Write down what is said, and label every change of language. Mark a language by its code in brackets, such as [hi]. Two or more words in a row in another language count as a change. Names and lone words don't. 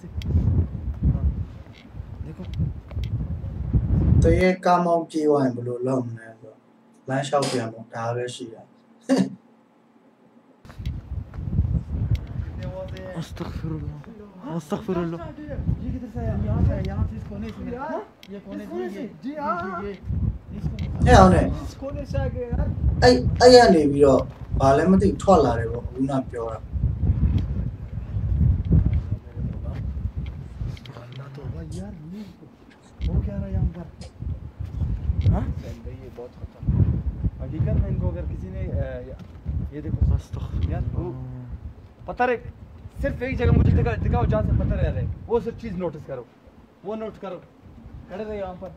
[ur] ہاں، دیکھو [my] တရေကားမောင်းပြေးသွားရင်ဘယ်လိုလုပ်မလဲဆိုတော့လမ်းလျှောက်ပြန်ပေါ့ဒါပဲရှိတာ [ur] کتنے آوازیں ہیں? استغفراللہ استغفراللہ یہ کدھر سے آیا یہاں سے یہاں سے اس کونے سے یہ کونے سے جی ہاں [my] ဟဲ့အောင်နဲ့ [ur] اس کونے سے آ گئے یار [my] အဲ့ကနေပြီးတော့ဘာလဲမသိထွက်လာတယ်ပေါ့ခုနပြောတာ [ur] یار یہ وہ کیا رہا ہے یہاں پر ہاں بھائی یہ بہت خطرناک حقیقت میں ان کو اگر کسی نے یہ دیکھو یار وہ پتھر ہے، صرف ایک جگہ مجھے دکھاؤ جہاں سے پتھر آ رہے ہیں، وہ صرف چیز نوٹس کرو، وہ نوٹ کرو، کھڑے رہے یہاں پر.